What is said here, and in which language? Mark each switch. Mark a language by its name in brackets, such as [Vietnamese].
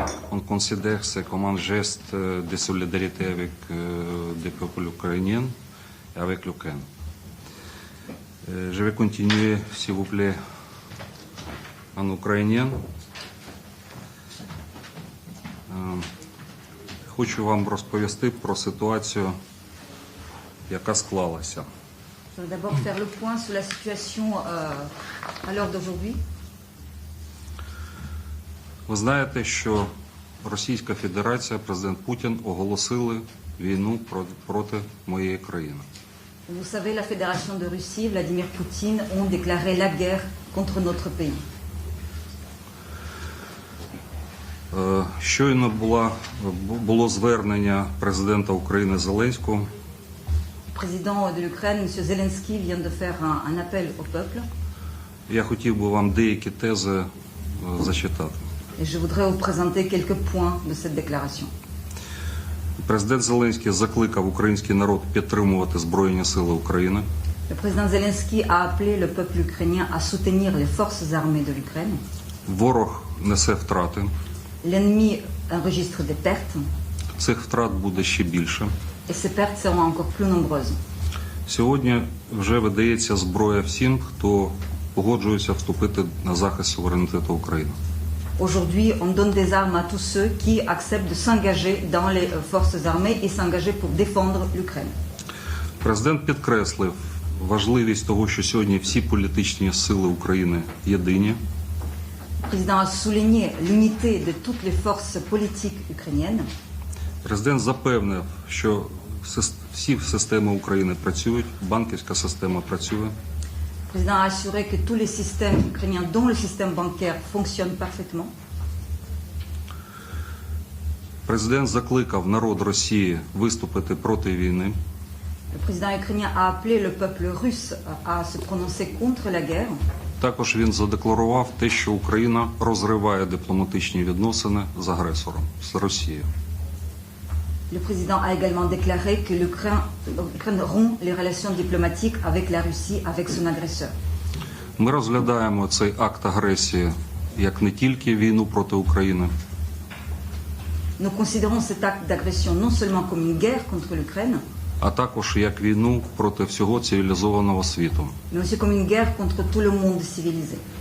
[French] On considère c'est comme un geste de solidarité avec le peuple ukrainien et avec l'Ukraine. Je vais continuer, s'il vous plaît, en ukrainien. [Ukrainian] Хочу вам розповісти про ситуацію, яка склалася. [French] Je vais d'abord faire le point sur la situation à l'heure d'aujourd'hui. [Ukrainian] Ви знаєте, що Російська Федерація, президент Путін оголосили війну проти моєї країни. [French] Vous savez, la Fédération de Russie, Vladimir Poutine, ont déclaré la guerre contre notre pays. [Ukrainian] Щойно було звернення президента України Зеленського. [French] Le président de l'Ukraine, M. Zelensky, vient de faire un appel au peuple. [Ukrainian] Я хотів би вам деякі тези зачитати. [French] Et je voudrais vous présenter quelques points de cette déclaration. [Ukrainian] Президент Зеленський закликав український народ підтримувати Збройні сили України. [French] Le président Zelensky a appelé le peuple ukrainien à soutenir les forces armées de l'Ukraine. [Ukrainian] Ворог несе втрати. [French] L'ennemi enregistre des pertes. [Ukrainian] Цих втрат буде ще більше. [French] Et ces pertes seront encore plus nombreuses. [Ukrainian] Сьогодні вже видається зброя всім, хто погоджується вступити на захист суверенітету України. [French] Aujourd'hui, on donne des armes à tous ceux qui acceptent de s'engager dans les forces armées et s'engager pour défendre l'Ukraine. [Ukrainian] Президент підкреслив важливість того, що сьогодні всі політичні сили України єдині. [French] Le président a souligné l'unité de toutes les forces politiques ukrainiennes. [Ukrainian] Президент запевнив, що всі системи України працюють, банківська система працює. [French] Le président a assuré que tous les systèmes ukrainiens, dont le système bancaire, fonctionnent parfaitement. [Ukrainian] Президент закликав народ Росії виступити проти війни. [French] Le président ukrainien a appelé le peuple russe à se prononcer contre la guerre. [Ukrainian] Також він задекларував те, що Україна розриває дипломатичні відносини з агресором, з Росією. [French] Le président a également déclaré que l'Ukraine rompt les relations diplomatiques avec la Russie, avec son agresseur. [Ukrainian] Ми розглядаємо цей акт агресії як не тільки війну проти України, [French] Nous considérons cet acte d'agression non seulement comme une guerre contre l'Ukraine, [Ukrainian] а також як війну проти всього цивілізованого світу, [French] mais aussi comme une guerre contre tout le monde civilisé,